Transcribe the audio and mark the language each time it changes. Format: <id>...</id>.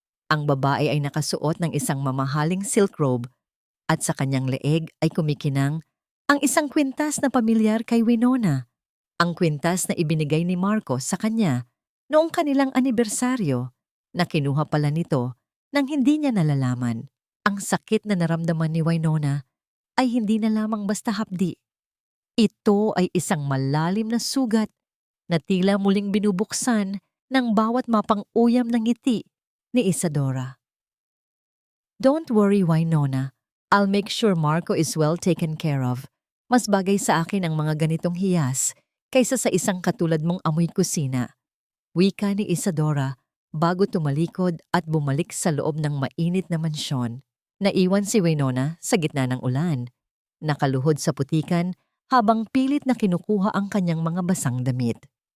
<tl>Ang babae ay nakasuot ng isang mamahaling silk robe at sa kanyang leeg ay kumikinang ang isang kwintas na pamilyar kay Winona, ang kwintas na ibinigay ni Marcos sa kanya noong kanilang anibersaryo na kinuha pala nito nang hindi niya nalalaman. Ang sakit na naramdaman ni Winona ay hindi na lamang basta hapdi. Ito ay isang malalim na sugat na tila muling binubuksan ng bawat mapang-uyam ng ngiti ni Isadora.</tl> <en>Don't worry, Winona. I'll make sure Marco is well taken care of.</en> <tl>Mas bagay sa akin ang mga ganitong hiyas kaysa sa isang katulad mong amoy kusina. Wika ni Isadora bago tumalikod at bumalik sa loob ng mainit na mansyon. Naiwan si Winona sa gitna ng ulan, nakaluhod sa putikan habang pilit na kinukuha ang kanyang mga basang damit.</tl>